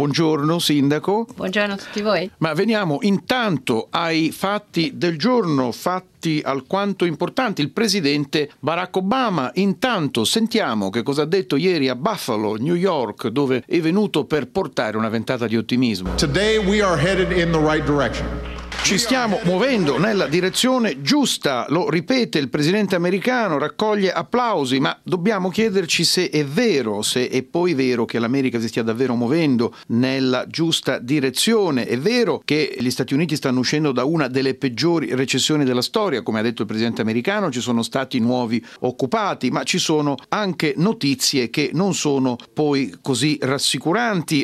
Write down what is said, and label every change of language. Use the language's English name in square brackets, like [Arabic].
[Italian] Buongiorno sindaco. Buongiorno a tutti voi. Ma veniamo intanto ai fatti del giorno, fatti alquanto importanti. Il presidente Barack Obama, intanto sentiamo che cosa ha detto ieri a Buffalo, New York, dove è venuto per portare una ventata di ottimismo. [English] Today we are headed in the right direction. [Italian] Ci stiamo muovendo nella direzione giusta, lo ripete il presidente americano, raccoglie applausi, ma dobbiamo chiederci se è vero, se è poi vero che l'America si stia davvero muovendo nella giusta direzione. È vero che gli Stati Uniti stanno uscendo da una delle peggiori recessioni della storia, come ha detto il presidente americano, ci sono stati nuovi occupati, ma ci sono anche notizie che non sono poi così rassicuranti.